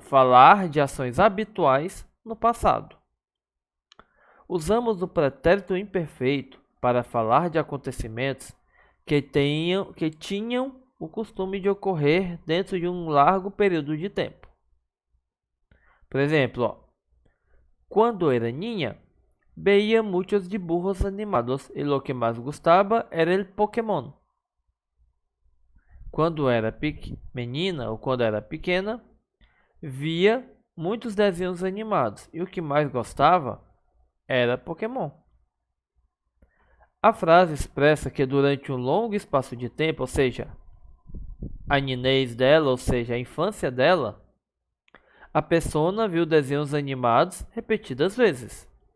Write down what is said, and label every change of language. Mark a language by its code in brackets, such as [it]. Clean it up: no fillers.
[pt] Falar de ações habituais no passado. Usamos o pretérito imperfeito para falar de acontecimentos que tinham o costume de ocorrer dentro de um largo período de tempo. Por exemplo, quando era [es] niña, veía muchos dibujos animados y lo que más gustaba era el Pokémon. [pt] Quando era menina ou quando era pequena, via muitos desenhos animados e o que mais gostava era Pokémon. A frase expressa que durante um longo espaço de tempo, ou seja, a niñez dela, ou seja, a infância dela, a pessoa viu desenhos animados repetidas vezes.